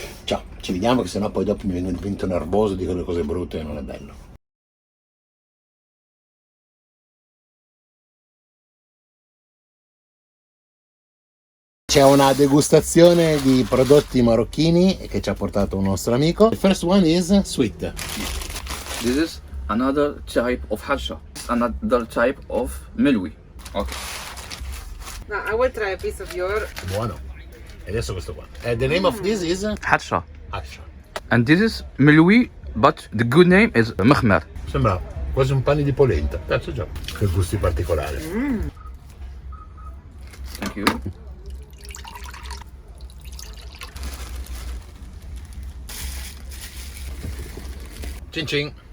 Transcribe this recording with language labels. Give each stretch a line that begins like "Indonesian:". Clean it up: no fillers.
Italian: Ciao, ci vediamo che sennò poi dopo mi divento nervoso, dico le cose brutte e non è bello. C'è una degustazione di prodotti marocchini che ci ha portato un nostro amico.
English: The first one is sweet. This is another type of harsha, another type of melwi. Okay. No, I will try a piece of your.
Italian: Buono. E adesso questo qua.
English: The name of this is Harsha. Asha. And this is melwi, but the good name is makhmar.
Italian: Sembra quasi un pane di polenta. Cazzo già. Che gusti particolari.
English: Thank you.
Italian: Cin cin.